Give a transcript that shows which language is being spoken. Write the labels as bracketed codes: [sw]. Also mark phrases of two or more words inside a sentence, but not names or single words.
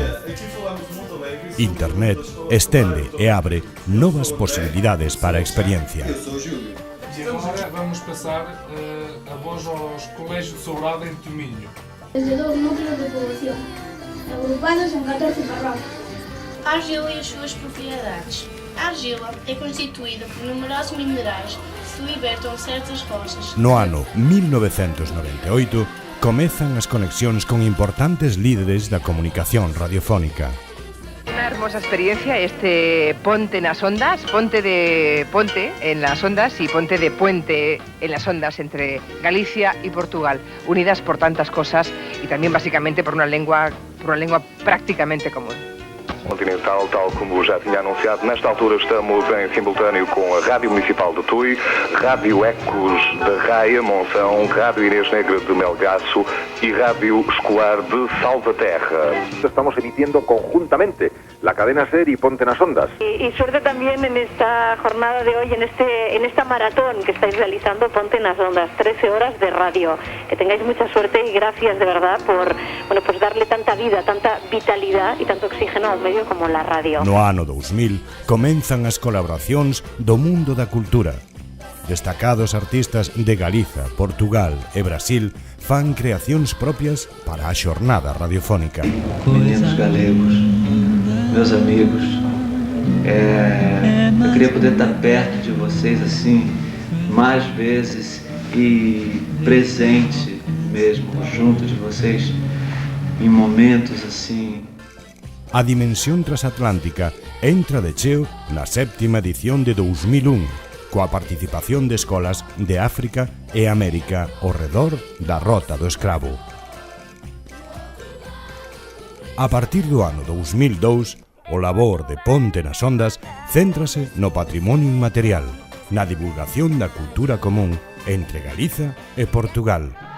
[gl] Internet estende e abre novas posibilidades para a experiencia. [pt] Agora vamos passar a voz aos colégios de Sobrado em Tominho. [gl] Desde 2 núcleos de poboación, agrupados en 14 parroquias. [pt] A argila e as suas propriedades. A argila é constituída por numerosos minerais que se libertam de certas rochas. [gl] No ano 1998 comezan as conexións con importantes líderes da comunicación radiofónica. [es] Una hermosa experiencia este Ponte nas Ondas, ponte en las ondas y ponte de puente en las ondas entre Galicia y Portugal, unidas por tantas cosas y también básicamente por una lengua prácticamente común. [pt] Continental, tal como já tinha anunciado, nesta altura estamos em simultâneo com a Rádio Municipal de Tui, Rádio Ecos de Raia, Monção, Rádio Inês Negra de Melgaço y Rádio Escolar de Salvaterra. [es] Estamos emitiendo conjuntamente la cadena SER y Ponte nas Ondas. Y suerte también en esta jornada de hoy, en esta maratón que estáis realizando, Ponte nas Ondas, 13 horas de radio. Que tengáis mucha suerte y gracias de verdad por pues darle tanta vida, tanta vitalidad y tanto oxígeno al medio como la radio. [gl] No ano 2000 comenzan as colaboracións do mundo da cultura. Destacados artistas de Galiza, Portugal e Brasil fan creacións propias para a xornada radiofónica. [pt] Meninos galegos, meus amigos, eu queria poder estar perto de vocês assim mais vezes e presente mesmo junto de vocês em momentos assim. [gl] A Dimensión Transatlántica entra de cheo na 7ª edición de 2001, coa participación de escolas de África e América ao redor da Rota do Escravo. A partir do ano 2002, o labor de Ponte nas Ondas céntrase no patrimonio inmaterial, na divulgación da cultura común entre Galiza e Portugal.